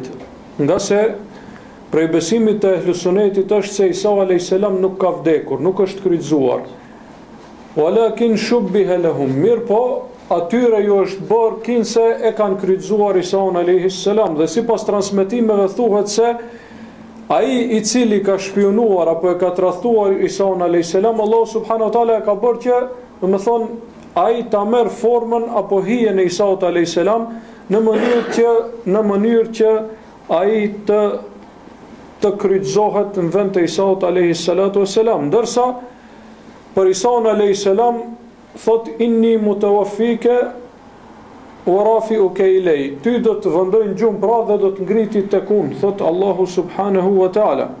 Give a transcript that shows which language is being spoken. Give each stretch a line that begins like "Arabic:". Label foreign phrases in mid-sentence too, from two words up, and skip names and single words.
Albanian: Nga se prej besimit të ehlusunetit është se Isau
Arabic: عليه السلام
Albanian: nuk ka vdekur, nuk është kryqëzuar.
Arabic: ولكن شبه لهم,
Albanian: mirë po atyre ju është bërë kinse e kanë kryqëzuar Isaun
Arabic: عليه السلام,
Albanian: dhe sipas transmetimeve thuhet se ai i cili ka shpionuar apo e ka tradhtuar Isaun
Arabic: عليه السلام, الله سبحانه وتعالى
Albanian: e ka bërë që, do të thonë, ai ta merr formën apo hijen e Isaut
Arabic: عليه السلام
Albanian: në mënyrë që ai të kryqëzohet në vend të Isaut
Arabic: عليه الصلاة والسلام,
Albanian: ndërsa për Isaun
Arabic: عليه السلام
Albanian: thot
Arabic: إني متوفيك ورافعك إلي,
Albanian: ty do të vendoj në gjumë pra dhe do të ngriti tek unë, thot
Arabic: الله سبحانه وتعالى.